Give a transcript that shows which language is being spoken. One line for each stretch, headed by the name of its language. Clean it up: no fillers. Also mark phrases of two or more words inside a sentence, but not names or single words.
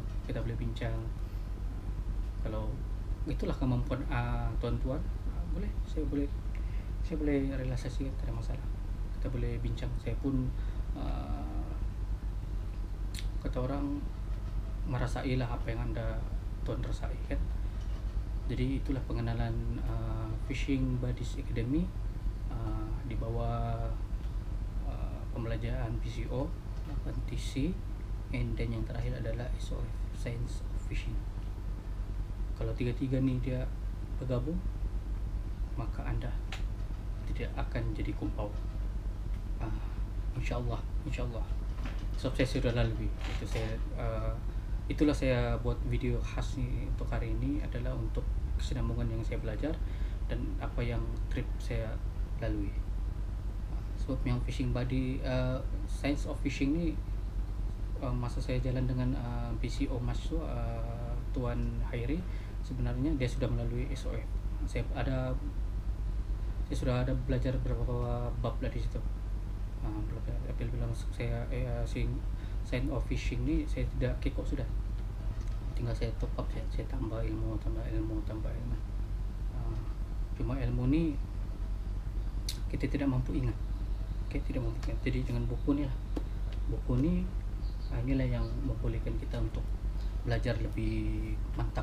Malay: Kita boleh bincang kalau itulah kemampuan tuan-tuan, saya boleh realisasikan, tidak ada masalah. Kita boleh bincang. Saya pun kata orang merasailah apa yang Anda tuan rasai kan. Jadi itulah pengenalan Fishing Buddies Academy di bawah pembelajaran PCO, TC, dan yang terakhir adalah SOF, Science of Fishing. Kalau tiga-tiga nih dia bergabung, maka Anda tidak akan jadi kumpau. Insyaallah. So saya sudah lalui itu. Itulah saya buat video khas nih untuk hari ini, adalah untuk kesinambungan yang saya belajar dan apa yang trip saya lalui. Sebab yang Fishing Buddy Science of Fishing ini masa saya jalan dengan PCO mahasiswa Tuan Hairi, sebenarnya dia sudah melalui SOF. Saya sudah ada belajar beberapa bab lah di situ. Apabila masuk saya Science of Fishing ini, saya tidak kekok sudah, tinggal saya
English: top up,
Malay: saya tambah ilmu. Cuma ilmu ni kita tidak mampu ingat. Oke, tidak mampu ingat. Jadi dengan buku ini lah, buku ini inilah yang membolehkan kita untuk belajar lebih mantap.